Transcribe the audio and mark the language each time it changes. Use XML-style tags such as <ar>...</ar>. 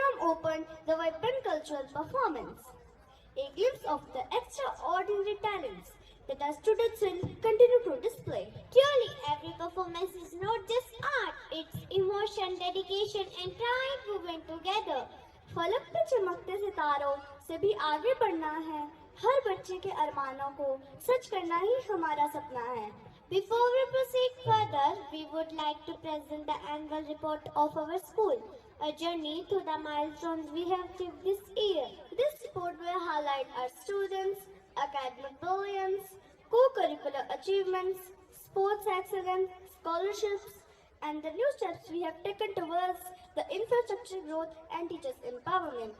<en>opened the vibrant cultural performance, a glimpse of the extraordinary talents that our students will continue to display. Truly, every performance is not just art, it's emotion, dedication, and pride woven together.</en> <hi>फलक पे चमकते सितारों से भी आगे बढ़ना है। हर बच्चे के अरमानों को सच करना ही हमारा सपना है।</hi> <en>Before we proceed further, we would like to present the annual report of our school, a journey through the milestones we have achieved this year. This report will highlight our students, academic brilliance, co-curricular achievements, sports excellence, scholarships, and the new steps we have taken towards the infrastructure growth and teachers' empowerment.</en>